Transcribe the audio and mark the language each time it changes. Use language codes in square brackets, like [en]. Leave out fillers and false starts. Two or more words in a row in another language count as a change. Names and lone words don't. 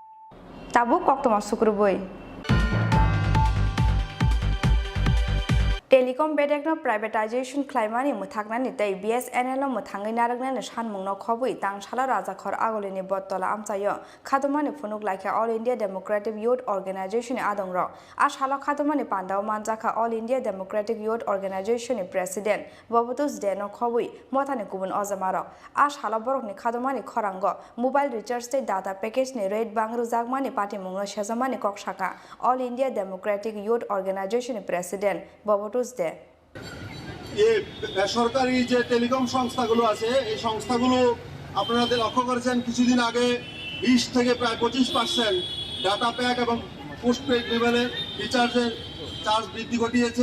[trp] ताबु कक्तमा सुकुरबोय टेलिकम बेडेकनो प्राइवेटाइजेशन क्लाइमानि मुथाकनानि तै BSNL मुथाङै नारगनानि सानमुंनो खबै तांसाला राजाखर आगलिनि बत्तला आमचायो खादमानि फुनुक लाइखा [en] All India Democratic Youth Organisation [trp] आदंर आशाला खादमानि पान्दाव मानजाखा [en] All India Democratic Youth Organisation President [trp] बबतुस देनो खबै मथानि गुबुन अजमार आशाला बरकनि खादमानि खरांग [en] mobile recharge [trp] तै [en] data package [trp] नि रेट बांग्रु जागमानि पार्टी मुंनो सेजमानि कक्षाका [en] All India Democratic Youth Organisation President [trp] बबतुस দে [bn] বেসরকারি যে টেলিকম সংস্থাগুলো আছে এই সংস্থাগুলো আপনারা লক্ষ্য করেছেন কিছুদিন আগে 20 থেকে প্রায় 25% ডাটা প্যাক এবং পোস্টপেড লেভেলে রিচার্জের চার্জ বৃদ্ধি ঘটিয়েছে।